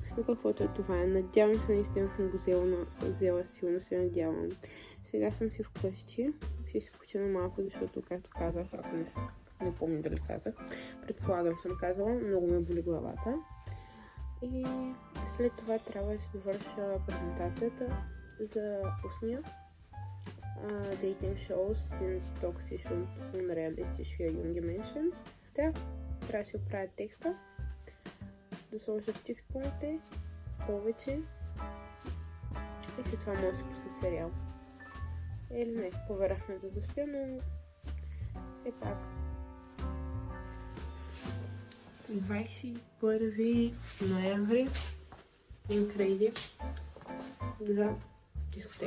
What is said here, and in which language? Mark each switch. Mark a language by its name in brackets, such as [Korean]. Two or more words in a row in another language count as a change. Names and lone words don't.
[Bulgarian] Но каквото е това, надявам се, наистина съм го взела силно, се надявам. Сега съм си вкъщи. Ще се почина малко, защото, както казах, ако не помня дали казах, предполагам съм казала, много ме боли главата. И след това трябва да си довърша презентацията за устния [German] dating shows sind toxisch und unrealistisch für junge Menschen. [Bulgarian] Трябва да си оправя текста, да сложа стихпункти повече и след това може да си пусна сериал. Или не, поверахме да заспя, но все пак. 21 ноември Incredible за дискотека.